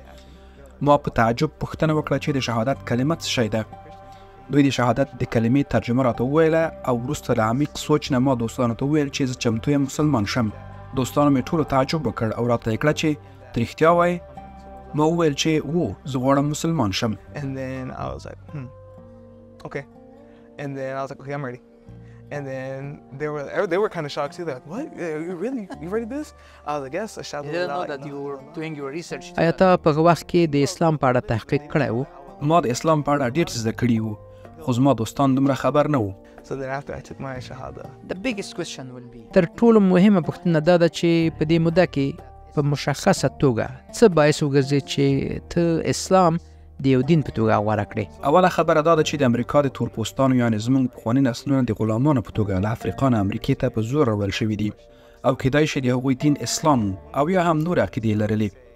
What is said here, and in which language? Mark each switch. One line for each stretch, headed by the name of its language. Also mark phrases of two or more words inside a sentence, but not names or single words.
Pashto: ما په تعجب پوښتنه وکړه چې د شهادت کلمه څه شی ده؟ دوی د شهادت د کلمې ترجمه راته وویله او وروسته له عمیق سوچ نه ما دوستانو ته وویل چې زه چمتو یم مسلمان شم. دوستانو مې ټولو تعجب وکړ او راته یې کړه چې ته رښتیا وایې؟ ما وویل چې زه غواړم مسلمان شم.
English: And then I was like, okay. And then I was like, okay, I'm ready. And then they were kind of shocked too. They're like, what? You ready to this? I was like, yes. I didn't know that you were doing your research.
Pashto: آیا ته په هغه وخت کې د اسلام په اړه تحقیق کړی و؟ ما د اسلام په اړه ډېر څه زده کړي وو خو زما دوستان دومره خبر نه وو.
English: So then after I took my shahada, the biggest question will be
Pashto: تر ټولو مهمه پوښتنه دا ده چې په دې موده کې په مشخصه توګه څه باعث وګرځي چې ته اسلام د یو دین په توګه غوره کړې؟ اوله خبره دا ده چې د امریکا د تورپوستانو یعنې زموږ پخواني نسلونه د غلامانو په توګه له افریقا نه امریکې ته په زور راوړل شوي دي او کیدای شي د هغوی دین اسلام او یا هم نور عقیدې لرلې.